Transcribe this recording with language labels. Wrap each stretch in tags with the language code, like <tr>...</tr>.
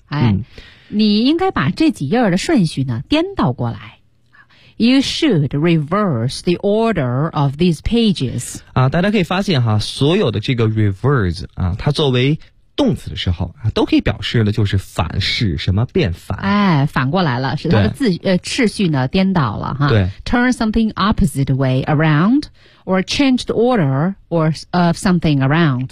<zh>哎，你应该把这几页的顺序呢颠倒过来。</zh> <en>You should reverse the order of these pages.</en> <zh>啊，大家可以发现哈，所有的这个 reverse 啊，它作为动词的时候啊，都可以表示的就是反，使什么变反。哎，反过来了，是它的字秩序呢颠倒了哈。对</zh> <en>，turn something opposite way around, or change the order or of something around.</en>